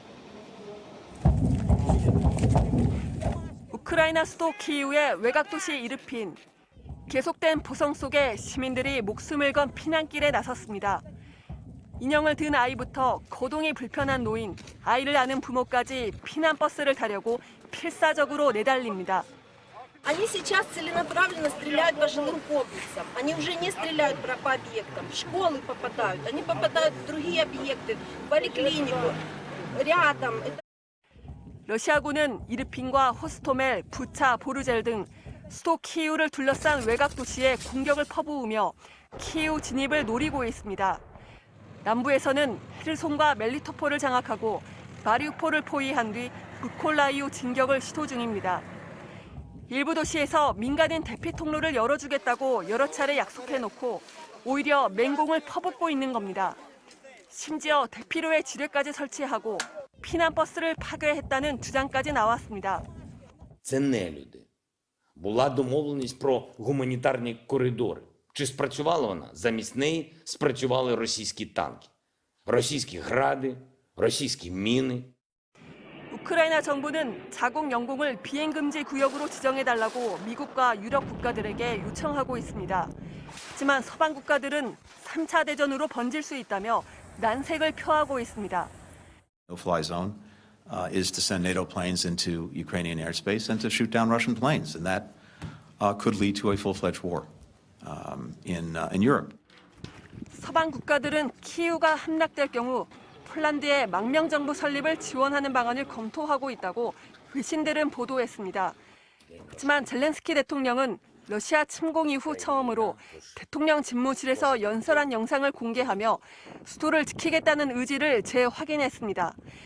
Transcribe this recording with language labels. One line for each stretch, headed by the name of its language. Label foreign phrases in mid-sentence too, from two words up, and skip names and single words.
Korean: 우크라이나 수도 키이우의 외곽도시 이르핀. 계속된 포성 속에 시민들이 목숨을 건 피난길에 나섰습니다. 인형을 든 아이부터 거동이 불편한 노인, 아이를 아는 부모까지 피난버스를 타려고 필사적으로 내달립니다.
Russian: Они сейчас целенаправленно стреляют по жилым комплексам. Они уже не стреляют по объектам. В школы попадают. Они попадают в другие объекты, в поликлинику, рядом.
Korean: 러시아군은 이르핀과 호스토멜, 부차, 보르젤 등 수도 키이우를 둘러싼 외곽 도시에 공격을 퍼부으며 키이우 진입을 노리고 있습니다. 남부에서는 헤르손과 멜리토폴을 장악하고 마리우폴을 포위한 뒤 무콜라이우 진격을 시도 중입니다. 일부 도시에서 민간인 대피 통로를 열어주겠다고 여러 차례 약속해놓고 오히려 맹공을 퍼붓고 있는 겁니다. 심지어 대피로에 지뢰까지 설치하고 피난버스를 파괴했다는 주장까지 나왔습니다.
Ukrainian: Це не люди. Була домовленість про гуманітарні коридори. Чи спрацювала вона? Замість неї спрацювали російські танки, російські гради, російські міни.
Korean: 우크라이나 정부는 자국 영공을 비행금지 구역으로 지정해달라고 미국과 유럽 국가들에게 요청하고 있습니다. 하지만 서방 국가들은 3차 대전으로 번질 수 있다며 난색을 표하고 있습니다.
English: No-fly zone is to send NATO planes into Ukrainian airspace and to shoot down Russian planes, and that could lead to a full-fledged war in Europe.
Korean: 서방 국가들은 키이우가 함락될 경우 폴란드의 망명정부 설립을 지원하는 방안을 검토하고 있다고 외신들은 보도했습니다. 하지만 젤렌스키 대통령은 러시아 침공 이후 처음으로 대통령 집무실에서 연설한 영상을 공개하며 수도를 지키겠다는 의지를 재확인했습니다.